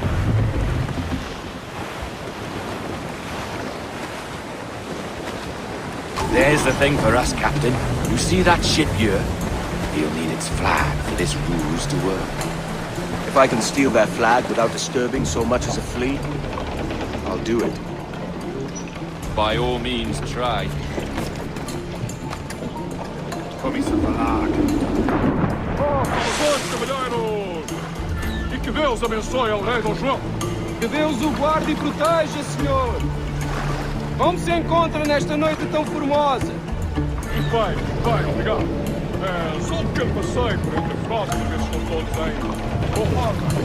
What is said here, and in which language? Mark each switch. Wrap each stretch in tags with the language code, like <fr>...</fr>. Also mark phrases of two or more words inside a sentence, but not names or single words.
<en>There's the thing for us, Captain. You see that ship here? He'll need its flag for this ruse to work. If I can steal that flag without disturbing so much as a flea, I'll do it. By all means, try.</en> <nl>Kom eens een verlaag.</nl> <pt>Saudações, cavalheiros! E que Deus abençoe ao rei Dom João. Que Deus o guarde e proteja, senhor. Como se encontra nesta noite tão formosa? Bem, obrigado. Só um pequeno passeio por entre a frota, para ver se estão todos em boa forma.</pt>